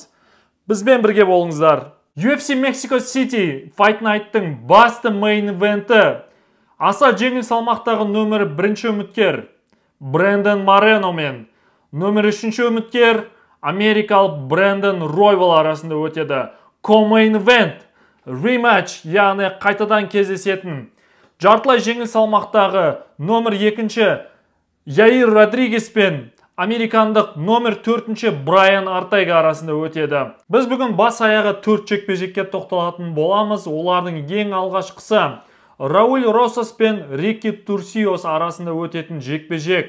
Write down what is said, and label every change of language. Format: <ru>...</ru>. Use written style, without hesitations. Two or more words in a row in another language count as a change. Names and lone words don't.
<kk>Бізбен бірге болыңыздар. UFC Mexico City Fight Night'тың басты</kk> <en>main event'і</en> <kk>аса жеңіл салмақтағы нөмірі 1-ші үміткер Брэндон Морено мен нөмірі 3-ші үміткер америкалық Брэндон Ройвал арасында өтеді.</kk> <en>Co-main event rematch,</en> <kk>яғни қайтадан кездесетін жартылай жеңіл салмақтағы номер 2-ші Яир Родригес пен американдық номер 4-ші Брайан Ортега арасында өтеді. Біз бүгін бас аяғы 4 жекпе-жекке тоқталатын боламыз. Олардың ең алғашқысы Рауль Росас пен Рики Турсиос арасында өтетін жекпе-жек.</kk>